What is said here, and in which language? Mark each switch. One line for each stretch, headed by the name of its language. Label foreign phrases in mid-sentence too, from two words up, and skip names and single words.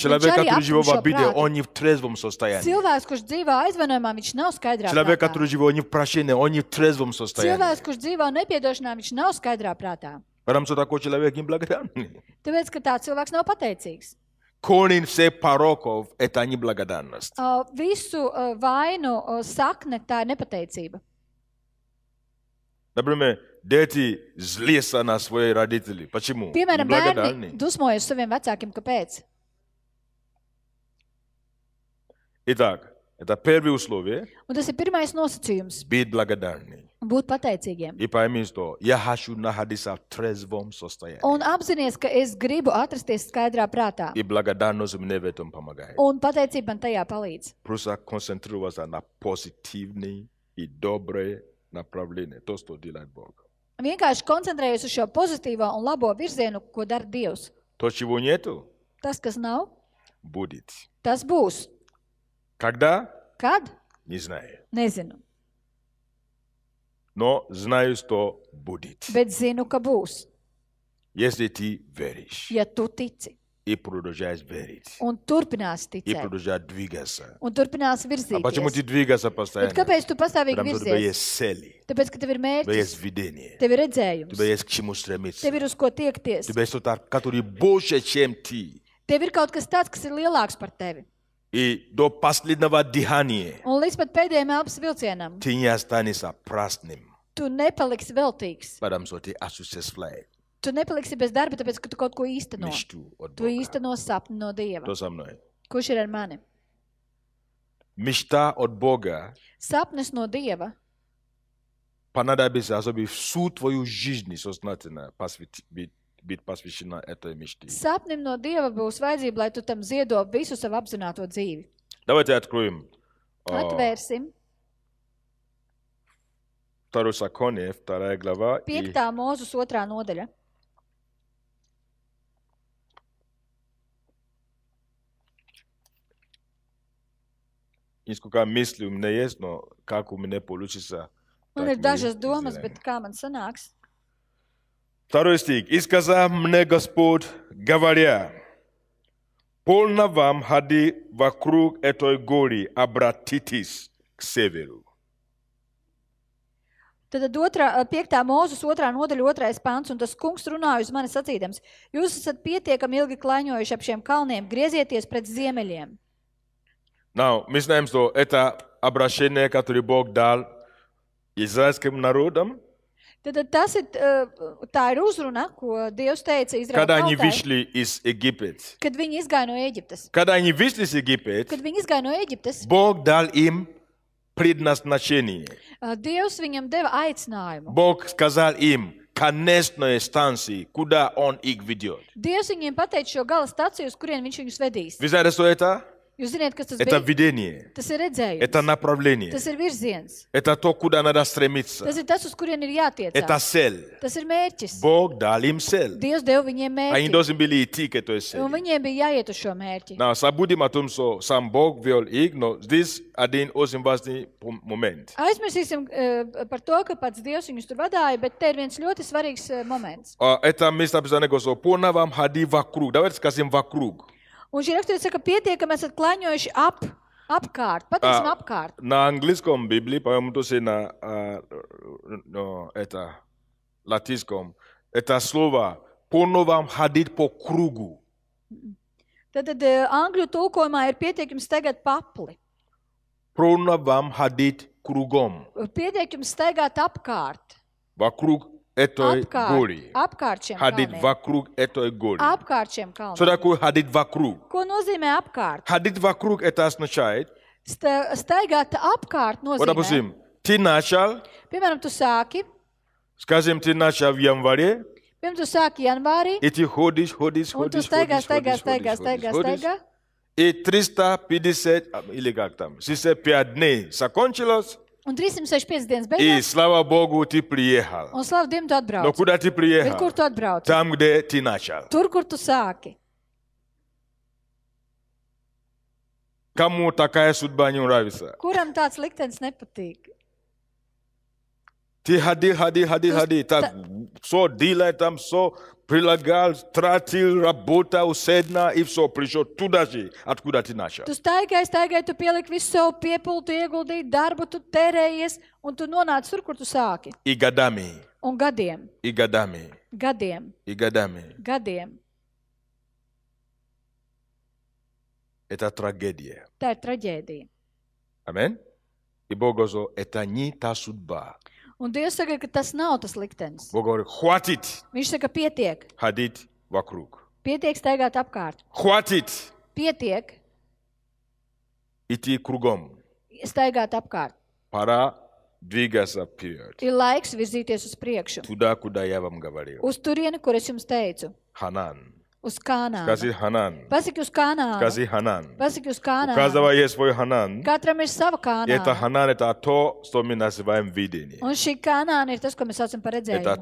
Russian: Человек,
Latvian: arī
Russian: который живет в
Latvian: aptumšo
Russian: обиде,
Latvian: prātu.
Russian: он не в трезвом состоянии.
Latvian: Cilvēks, kurš dzīvo aizvainojumā, viņš nav skaidrā
Russian: Человек,
Latvian: prātā.
Russian: который живет не в прощении, он не в трезвом состоянии.
Latvian: Cilvēks, kurš dzīvo nepiedošanā, viņš nav skaidrā prātā.
Russian: Потому что такой человек неблагодарный.
Latvian: Tāpēc, ka tāds cilvēks nav pateicīgs.
Russian: Корень всех пороков – это неблагодарность.
Latvian: Visu vainu sakne tā ir nepateicība.
Russian: Например, дети злятся на своих родителей. Почему?
Latvian: Piemēram,
Russian: Неблагодарны.
Latvian: bērni dusmojas uz saviem vecākiem. Kāpēc?
Russian: Итак, это первое условие
Latvian: Un tas ir pirmais nosacījums –
Russian: быть благодарным. -
Latvian: būt pateicīgiem.
Russian: И пойми, что я хочу находиться в трезвом состоянии.
Latvian: Un apzinies, ka es gribu atrasties skaidrā prātā.
Russian: И благодарность мне в этом помогает.
Latvian: Un pateicība man tajā palīdz.
Russian: Просто концентрироваться на позитивные и добрые направления. То, что делает Бог.
Latvian: Vienkārši koncentrējos uz šo pozitīvo un labo virzienu, ko dara Dievs.
Russian: То, чего нету,
Latvian: Tas, kas nav,
Russian: будет.
Latvian: tas būs.
Russian: Когда?
Latvian: Kad?
Russian: Не знаю.
Latvian: Nezinu.
Russian: Но знаю, что будет.
Latvian: Bet zinu, ka būs.
Russian: Если ты веришь
Latvian: Ja tu tici
Russian: и продолжаешь верить,
Latvian: un turpināsi
Russian: и
Latvian: ticēt
Russian: продолжаешь двигаться.
Latvian: un turpināsi
Russian: А почему ты
Latvian: virzīties.
Russian: двигаешься
Latvian: Bet
Russian: постоянно?
Latvian: kāpēc tu pastāvīgi
Russian: Потому что у тебя
Latvian: virzies?
Russian: есть цели,
Latvian: Tāpēc, ka tev ir
Russian: у тебя есть
Latvian: mērķis,
Russian: видение,
Latvian: tev ir
Russian: у
Latvian: redzējums,
Russian: тебя есть к чему стремиться.
Latvian: tev ir uz ko
Russian: У
Latvian: tiekties,
Russian: тебя есть что-то, который больше, чем ты.
Latvian: tev ir kaut kas tāds, kas ir lielāks par tevi.
Russian: И до последнего дыхания
Latvian: Un līdz pat pēdējiem elpas vilcienam
Russian: ты не останешься праздным,
Latvian: tu nepaliksi veltīgs.
Russian: потому что ты осуществляешь
Latvian: Tu nepaliksi bez darba, tāpēc, ka tu kaut ko īsteno.
Russian: мечту от
Latvian: Tu
Russian: Бога.
Latvian: īsteno sapni no Dieva.
Russian: Кто со мной?
Latvian: Kurš ir ar mani?
Russian: Мечта от Бога
Latvian: Sapnis no Dieva
Russian: понадобится, чтобы всю твою жизнь сознательно быть посвящена этой мечте.
Latvian: Sapnim no Dieva būs vajadzība, lai tu tam ziedo visu savu apzināto dzīvi.
Russian: Давайте откроем
Latvian: Atvērsim
Russian: Второзаконие, 2 глава, и
Latvian: 5. mūzus 2. nodaļa.
Russian: несколько мыслей у меня есть, но как у меня получится.
Latvian: Man
Russian: так
Latvian: ir
Russian: мы
Latvian: dažas domas,
Russian: сделаем.
Latvian: bet kā man sanāks?
Russian: 2 стих. «И сказал мне Господь, говоря, полно вам ходи вокруг этой горы, обратитесь к северу».
Latvian: Tad 5. mūzus 2. nodaļa 2. pants, un tas kungs runāja uz mani sacīdams: Jūs esat pietiekami ilgi klaiņojuši ap šiem kalniem, griezieties pret ziemeļiem.
Russian: Now, мы знаем, что это обращение, которое Бог дал израильским народам,
Latvian: Tad tas ir, tā ir uzruna, ko Dievs teica
Russian: когда они
Latvian: Izraēla tautai,
Russian: вышли из Египта.
Latvian: kad viņi izgāja no Ēģiptes.
Russian: Когда они вышли из Египта,
Latvian: Kad viņi izgāja no Ēģiptes,
Russian: Бог дал им предназначение.
Latvian: Dievs viņam deva aicinājumu.
Russian: Бог сказал им конечные станции, куда Он их ведет.
Latvian: Dievs viņiem pateica šo gala staciju, uz kurien viņš viņus vedīs.
Russian: Вы знаете, что это?
Latvian: Jūs zināt, kas tas
Russian: Это
Latvian: bija?
Russian: видение,
Latvian: Tas ir redzējums.
Russian: это направление,
Latvian: Tas ir virziens.
Russian: это то, куда надо стремиться.
Latvian: Tas ir tas, uz kurien ir
Russian: Это
Latvian: jātiecās.
Russian: цель.
Latvian: Tas ir mērķis.
Russian: Bог дал им цель.
Latvian: Dievs deva viņiem
Russian: Они
Latvian: mērķi.
Russian: должны были идти к этой
Latvian: Un
Russian: цели.
Latvian: viņiem bija jāiet uz šo mērķi.
Russian: Но забудем о том, что сам Бог вел их, но здесь один очень важный момент.
Latvian: Aizmirsīsim par to, ka pats Dievs viņus tur vadāja, bet te ir viens ļoti svarīgs moments.
Russian: Это место написано, что «Полно вам ходи вокруг». Давайте скажем «вокруг».
Latvian: Un šī raksturība saka, pietiekami esat klaņojuši apkārt. Pateiksim apkārt.
Russian: На английском Библии, по-моему, тоже на латинском, это слово «полно вам ходить по кругу».
Latvian: Tad angļu tulkojumā ir pietiekami staigāt papli.
Russian: Полно вам ходить кругом.
Latvian: Pietiekami staigāt apkārt.
Russian: Вокруг этой горы.
Latvian: Apkārt šiem
Russian: Ходить
Latvian: kalniem.
Russian: вокруг этой горы.
Latvian: Apkārt šiem
Russian: Что
Latvian: kalniem.
Russian: такое ходить вокруг?
Latvian: Ko nozīmē apkārt?
Russian: Ходить вокруг это означает,
Latvian: Staigāt apkārt
Russian: вот,
Latvian: nozīmē.
Russian: допустим, ты начал,
Latvian: Piemēram, tu sāki.
Russian: скажем, ты начал в январе,
Latvian: Piemēram, tu sāki janvārī.
Russian: и ты ходишь,
Latvian: Un tu staigā.
Russian: И 350, или как там, 65 дней закончилось,
Latvian: Un 365 dienas
Russian: И
Latvian: beigās,
Russian: слава Богу, ты приехал.
Latvian: un slavu Dievam tu
Russian: Но
Latvian: atbrauc.
Russian: куда ты
Latvian: Bet kur
Russian: приехал?
Latvian: tu atbrauc?
Russian: Там, где ты начал.
Latvian: Tur, kur tu sāki.
Russian: Кому такая судьба не нравится?
Latvian: Kuram tāds liktenis nepatīk?
Russian: Ты ходи. Так, все делай там, все прилагал, тратил, работал, седна и все, пришел туда же, откуда ты начал.
Latvian: Tu staigāji, tu pieliki visu savu piepūli, tu ieguldīji darbu, tu terējies, un tu nonāci tur, kur tu sāki.
Russian: И годами,
Latvian: Un gadiem,
Russian: и годами,
Latvian: gadiem,
Russian: и годами.
Latvian: gadiem.
Russian: Это трагедия.
Latvian: Tā ir traģēdija.
Russian: Аминь. И Бог говорит, это не та судьба.
Latvian: Un Dievs saka, ka tas nav tas liktenis.
Russian: Бог говорит, хватит
Latvian: Viņš saka, pietiek.
Russian: ходить вокруг.
Latvian: Pietiek staigāt apkārt.
Russian: Хватит
Latvian: Pietiek
Russian: идти кругом.
Latvian: staigāt apkārt.
Russian: Пора двигаться вперед.
Latvian: Ir laiks virzīties uz priekšu.
Russian: Туда, куда я вам говорил.
Latvian: Uz turieni, kur es jums teicu.
Russian: Ханан.
Latvian: Uz Kānānu.
Russian: Скажи Ханан.
Latvian: Pasaki uz Kānānu.
Russian: Скажи Ханан.
Latvian: Pasaki uz
Russian: У
Latvian: Kānānu.
Russian: каждого есть свой Ханан.
Latvian: Katram ir sava
Russian: И это
Latvian: Kānāna.
Russian: Ханан, это то, что мы называем видение.
Latvian: Un šī Kānāna ir tas, ko mēs saucam par
Russian: Это
Latvian: redzējumu.